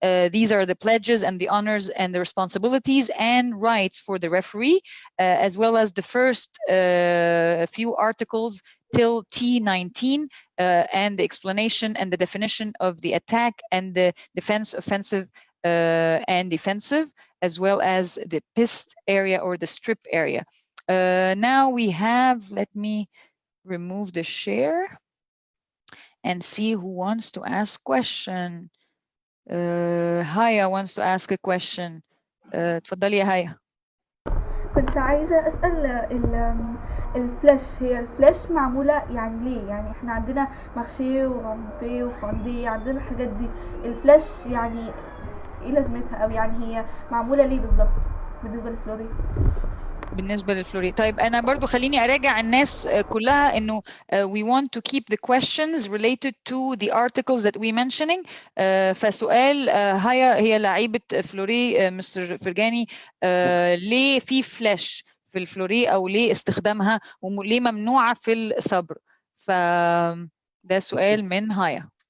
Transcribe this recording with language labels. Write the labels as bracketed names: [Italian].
[English] These are the pledges and the honors and the responsibilities and rights for the referee, as well as the first few articles till T19 and the explanation and the definition of the attack and the defense, offensive and defensive, as well as the pist area or the strip area. Now we have, let me remove the share and see who wants to ask question. Haya wants to ask a question. [Arabic] تفضلي يا هيا. كنت عايزة أسأل الفلاش، هي الفلاش معمولة يعني ليه؟ يعني احنا عندنا مارشيه ورامبي وفاندي، عندنا الحاجات دي، الفلاش يعني ايه لازمتها، او يعني هي معمولة ليه بالظبط بالنسبة للفلوري؟ بالنسبة للفلوري. طيب أنا برضو خليني أراجع الناس كلها إنه [English] we want to keep the questions related to the articles that we mentioning. [Arabic] فسؤال هي لعيبة فلوري مستر فرجاني، ليه في فلاش في الفلوري أو ليه استخدامها وليه ممنوعة في الصبر؟ فده سؤال من هايا.